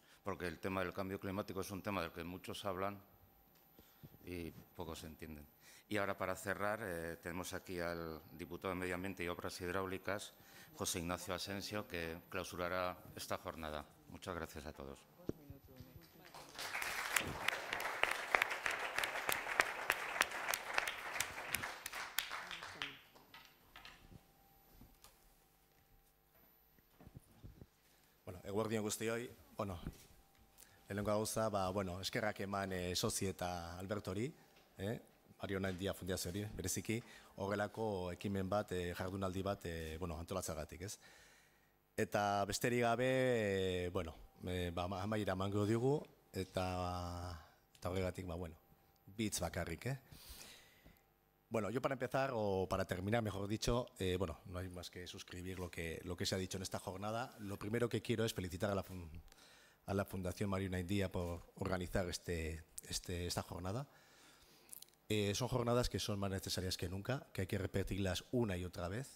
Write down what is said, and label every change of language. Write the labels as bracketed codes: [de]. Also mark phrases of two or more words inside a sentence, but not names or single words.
[es] Porque el tema del cambio climático es un tema del que muchos hablan y pocos entienden. Y ahora, para cerrar, tenemos aquí al diputado de Medio Ambiente y Obras Hidráulicas, José Ignacio Asensio, que clausurará esta jornada. Muchas gracias a todos. [eu] Bueno, eguerdion guztioi, lehenengo gauza, eskerrak eman sozi eta Albertori, Mario Naindia Fundazioari, bereziki, horrelako ekimen bat, jardunaldi bat, antolatzagatik, ez? Eta besterik gabe, amaiera emango digu, eta horregatik, bitz bakarrik, [es] yo para empezar, o para terminar, mejor dicho, no hay más que suscribir lo que se ha dicho en esta jornada. Lo primero que quiero es felicitar a la Fundación Mario Naindia por organizar esta jornada. Son jornadas que son más necesarias que nunca, que hay que repetirlas una y otra vez.